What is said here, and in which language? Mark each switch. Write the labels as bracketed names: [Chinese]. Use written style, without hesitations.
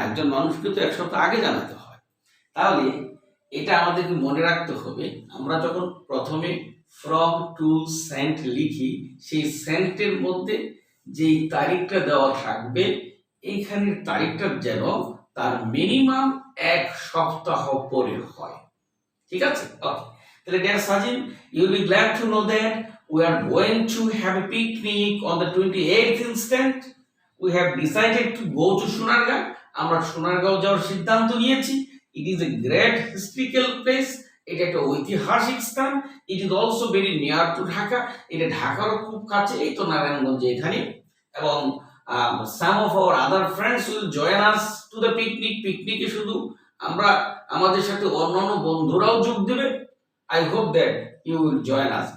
[Bangla] একজন মানুষকে তো 1 সপ্তাহ আগে জানাতে হয়। তাহলে এটা আমাদেরকে মনে রাখতে হবে। আমরা যখন প্রথমে ফ্রম টু সেন্ট লিখি, সেই সেন্টের মধ্যে যেই তারিখটা দেওয়া থাকবে, এইখানের তারিখটা যেন তার মিনিমাম 1 সপ্তাহ পরে হয়। ঠিক আছে? ওকে। [English] তাহলে dear Sajin, you will be glad to know that we are going to have a picnic on the 28th instant. We have decided to go to Sonargaon. [Bangla] আমরা সোনারগাঁও যাওয়ার সিদ্ধান্ত নিয়েছি। [English] It is a great historical place. [Bangla] এটা একটা ঐতিহাসিক স্থান। [English] It is also very near to Dhaka. [Bangla] এটা ঢাকারও খুব কাছে, এই তো নারায়ণগঞ্জে এখানে। এবং [English] some of our other friends will join us to the picnic. [Bangla] পিকনিকে শুধু আমরা, আমাদের সাথে অন্যান্য বন্ধুরাও যোগ দেবে। [English] I hope that you will join us.